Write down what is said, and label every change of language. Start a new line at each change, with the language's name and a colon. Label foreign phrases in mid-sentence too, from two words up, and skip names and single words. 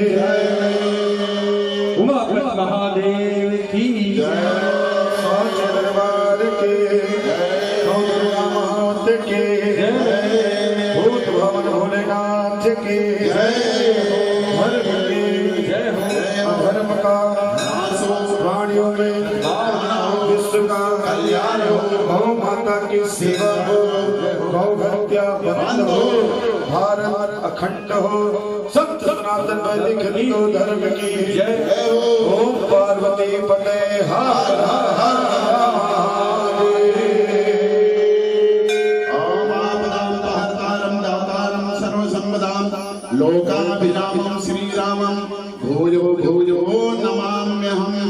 Hindi: जय, उमापति महादेव की जय, साचे दरबार के जय, गौतम के जय, भूत भवन भोलेनाथ के जय, हर के जय हो, धर्म का प्राणियों में विश्व का कल्याण हो, गौ माता की सेवा हो, गौ हत्या बंद हो, भारत अखंड हो, संत सनातन वैदिक हिंदू धर्म की जय हो। ओम पार्वती पते हर हर महादेव।
Sanskrit: ओम आपदां दातारं सर्वसंपदां लोकाभिरामं श्रीरामं भूयो भूयो नमाम्यहम्।